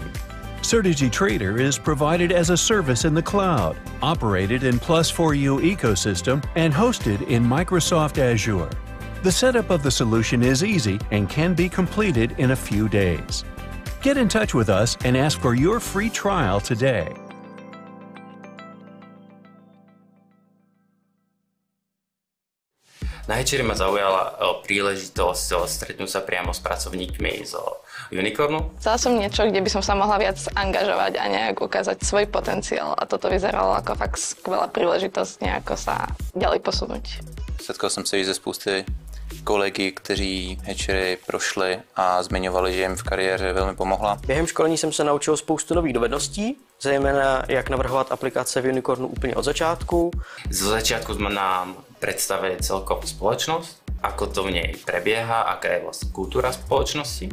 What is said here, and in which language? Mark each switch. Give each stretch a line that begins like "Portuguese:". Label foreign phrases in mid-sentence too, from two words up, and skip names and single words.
English: Certegy Trader is provided as a service in the cloud, operated in Plus4U ecosystem, and hosted in Microsoft Azure. The setup of the solution is easy and can be completed in a few days. Get in touch with us and ask for your free trial today.
Slovak: Na Hečeri ma zaujala príležitosť stretnúť sa priamo s pracovníkmi z Unicornu. Chcela som niečo, kde by som sa mohla viac angažovať a nejak ukázať svoj potenciál a toto vyzeralo ako fakt skvelá príležitosť nejako sa ďalej posunúť.
Czech: Setkal jsem se i ze spousty kolegy, kteří Hečery prošli a zmiňovali, že jim v kariéře velmi pomohla. Během školení jsem se naučil spoustu nových dovedností, zejména jak navrhovat aplikace v Unicornu úplně od začátku.
Slovak: Zo začiatku sme na predstavuje celkovú spoločnosť, ako to v nej prebieha, aká je vlastne kultúra spoločnosti.